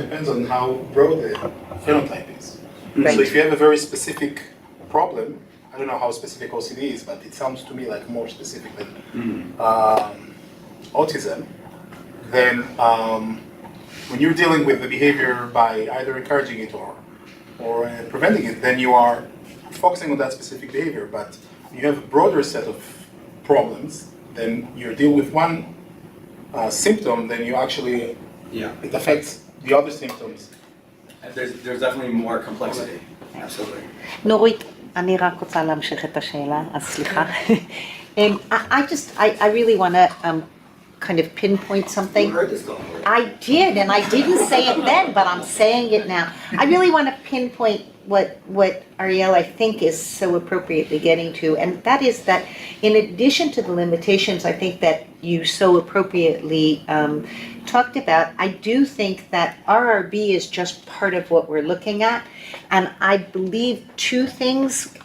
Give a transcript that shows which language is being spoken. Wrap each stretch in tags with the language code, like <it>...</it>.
<en>depends on how broad the phenotype is. So if you have a very specific problem, I don't know how specific OCD is, but it sounds to me like more specific than autism, then when you're dealing with the behavior by either encouraging it or preventing it, then you are focusing on that specific behavior. But you have a broader set of problems, then you deal with one symptom, then you actually, it affects the other symptoms. There's definitely more complexity, absolutely.</en> <he>נורית, אני רק רוצה להמשיך את השאלה, אז סליחה.</he> <en>I really want to kind of pinpoint something. You heard this though. I did, and I didn't say it then, but I'm saying it now. I really want to pinpoint what Ariel, I think, is so appropriately getting to, and that is that in addition to the limitations I think that you so appropriately talked about, I do think that RRB is just part of what we're looking at, and I believe two things.</en>